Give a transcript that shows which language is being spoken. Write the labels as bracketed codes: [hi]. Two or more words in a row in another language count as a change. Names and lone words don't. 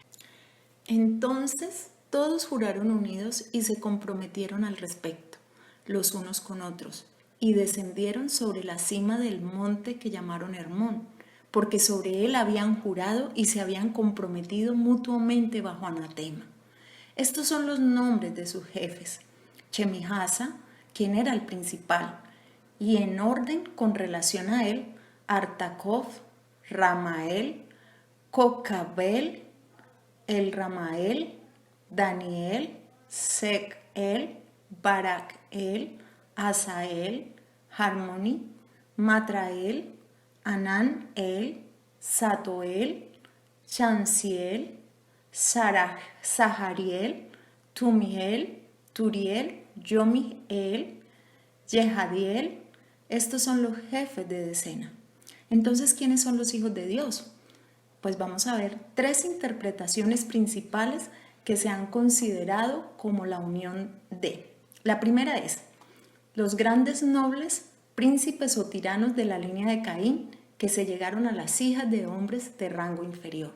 [es] Entonces todos juraron unidos y se comprometieron al respecto, los unos con otros, y descendieron sobre la cima del monte que llamaron Hermón, porque sobre él habían jurado y se habían comprometido mutuamente bajo anatema. Estos son los nombres de sus jefes: Chemijasa, quien era el principal, y en orden con relación a él, Artacof, Ramael, Cocabel, el Ramael, Daniel, Sec-el, Barak-el, Asael, Harmoni, Matrael, Anán-el, Satoel, Chansiel, Sahariel, Tumiel, Turiel, Yomiel, Yehadiel. Estos son los jefes de decena. Entonces, ¿quiénes son los hijos de Dios? Pues vamos a ver 3 interpretaciones principales que se han considerado como la unión de. La primera es: los grandes nobles, príncipes o tiranos de la línea de Caín que se llegaron a las hijas de hombres de rango inferior.